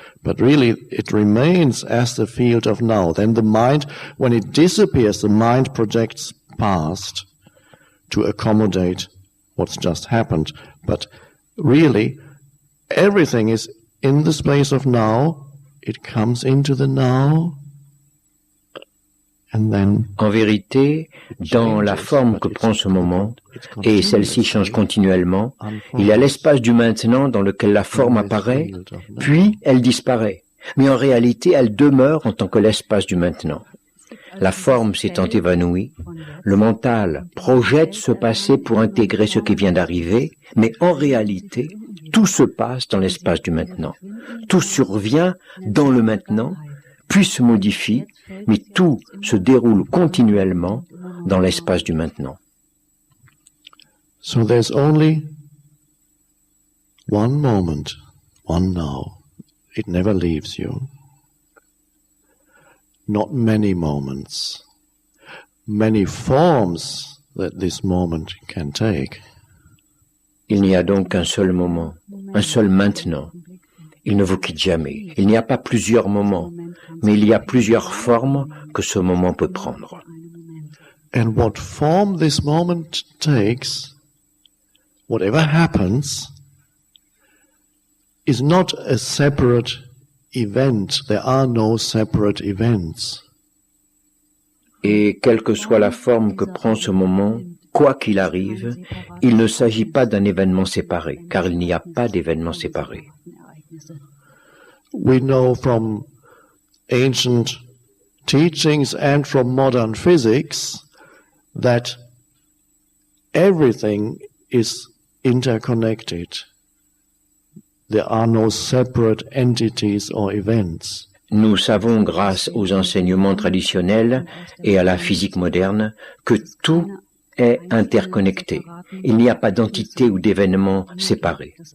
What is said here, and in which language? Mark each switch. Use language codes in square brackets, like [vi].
[en] But really, it remains as the field of now. Then the mind, when it disappears, the mind projects past to accommodate what's just happened. But really, everything is in the space of now. It comes into the now. And then [fr] En vérité, dans la forme que prend ce moment, et celle-ci change continuellement, il y a l'espace du maintenant dans lequel la forme apparaît, puis elle disparaît. Mais en réalité, elle demeure en tant que l'espace du maintenant. La forme s'étant évanouie, le mental projette ce passé pour intégrer ce qui vient d'arriver, mais en réalité, tout se passe dans l'espace du maintenant. Tout survient dans le maintenant, puis se modifie, mais tout se déroule continuellement dans l'espace du maintenant. [en] So there's only one moment, one now. It never leaves you. Not many moments, many forms that this moment can take. [fr] Il n'y a donc qu'un seul moment, un seul maintenant. Il ne vous quitte jamais. Il n'y a pas plusieurs moments, mais il y a plusieurs formes que ce moment peut prendre. [en] And what form this moment takes, whatever happens, is not a separate event. There are no separate events. [fr] Et quelle que soit la forme que prend ce moment, quoi qu'il arrive, il ne s'agit pas d'un événement séparé, car il n'y a pas d'événement séparé. [en] We know from ancient teachings and from modern physics that everything is interconnected. There are no separate entities or events. [fr] Nous savons, grâce aux enseignements traditionnels et à la physique moderne, que tout est interconnecté. Il n'y a pas d'entité ou d'événement séparés.